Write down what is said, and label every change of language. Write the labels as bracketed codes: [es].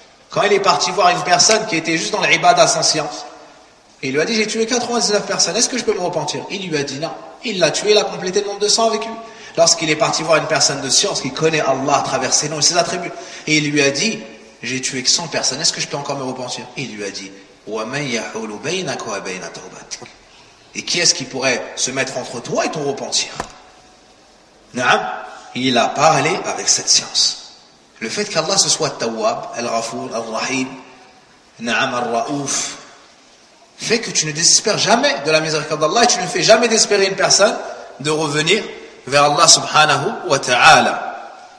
[fr] Quand il est parti voir une personne qui était juste dans l'ibada sans science, et il lui a dit, j'ai tué 99 personnes, est-ce que je peux me repentir? Il lui a dit non. Il l'a tué, il a complété le nombre de 100 avec lui. Lorsqu'il est parti voir une personne de science qui connaît Allah à travers ses noms et ses attributs, et il lui a dit, j'ai tué 100 personnes, est-ce que je peux encore me repentir? Il lui a dit, [ar] وَمَنْ يَحُولُ بَيْنَكَ وَبَيْنَ تَوْبَتِكَ. [fr] Et qui est-ce qui pourrait se mettre entre toi et ton repentir? Naam, il a parlé avec cette science. Le fait qu'Allah se soit Tawwab, Al-Ghafoor, Al-Rahim, Naam Al-Ra'ouf, fait que tu ne désespères jamais de la miséricorde d'Allah et tu ne fais jamais désespérer une personne de revenir vers Allah subhanahu wa ta'ala.